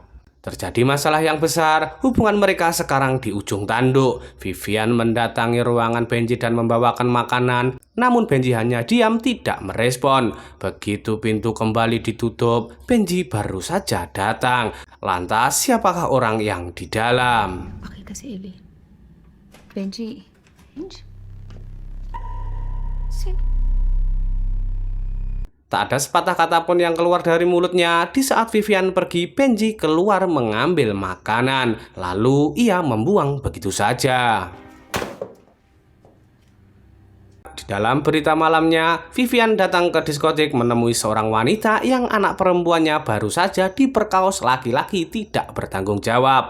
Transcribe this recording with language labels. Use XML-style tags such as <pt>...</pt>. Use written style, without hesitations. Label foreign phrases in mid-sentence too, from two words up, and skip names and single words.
<id>Terjadi masalah yang besar, hubungan mereka sekarang di ujung tanduk. Vivian mendatangi ruangan Benji dan membawakan makanan, namun Benji hanya diam tidak merespon. Begitu pintu kembali ditutup, Benji baru saja datang. Lantas siapakah orang yang di dalam?</id> <tl>Bakit kasi, Eli? Benji. Benji?</tl> <id>Tak ada sepatah kata pun yang keluar dari mulutnya. Di saat Vivian pergi, Benji keluar mengambil makanan. Lalu ia membuang begitu saja. Di dalam berita malamnya, Vivian datang ke diskotik menemui seorang wanita yang anak perempuannya baru saja diperkaos laki-laki tidak bertanggung jawab.</id>